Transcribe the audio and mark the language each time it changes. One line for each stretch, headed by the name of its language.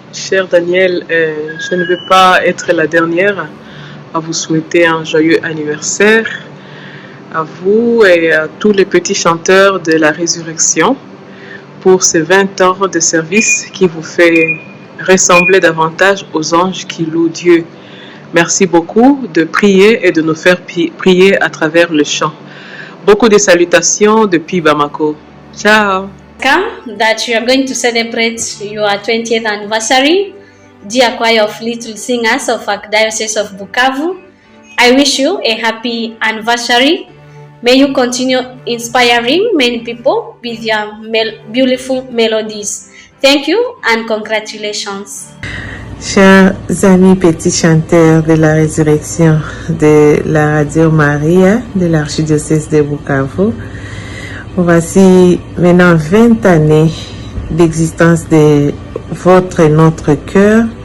French: Cher Daniel, je ne veux pas être la dernière à vous souhaiter un joyeux anniversaire, à vous et à tous les petits chanteurs de la résurrection, pour ces 20 ans de service qui vous fait ressembler davantage aux anges qui louent Dieu. Merci beaucoup de prier et de nous faire prier à travers le chant. Beaucoup de salutations depuis Bamako.
Italian: Ciao.
English: That you are going to celebrate your 20th anniversary, dear choir of little singers of Archdiocese of Bukavu. I wish you a happy anniversary. May you continue inspiring many people with your beautiful melodies. Thank you and congratulations.
French: Chers amis petits chanteurs de la résurrection de la Radio Maria de l'archidiocèse de Bukavu, voici maintenant 20 années d'existence de notre cœur.